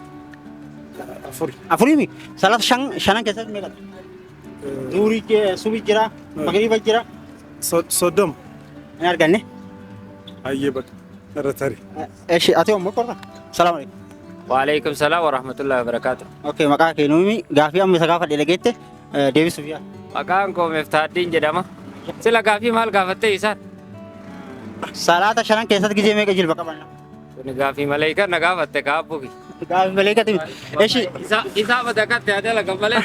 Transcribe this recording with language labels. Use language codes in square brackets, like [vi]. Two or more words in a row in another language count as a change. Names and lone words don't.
[om] afuri. Afuriimi salaata shanan keessatti meeqa? Zuurii subii jira magriiba jira Soddom. hin arganne. Hayyee bakka irra tarii. Eshi ati immoo qorra. [ar] سلام عليكم. وعليكم السلام ورحمة الله وبركاته. [om] Okay maqaa keenuumi gaaffii amma isa gaafadhe dhageette deebisuuf yaa. Maqaan koo Miftaaddiin jedhama. Sila gaaffii maal gaafattee isaan? Salaata shanan keessatti gizee meeqa jilba qaban? Kuni gaaffii maleekaa na gaafatte kaabbuki. Gaaffii malee gati. Eshi Isaa badakatti haa dalaga malee.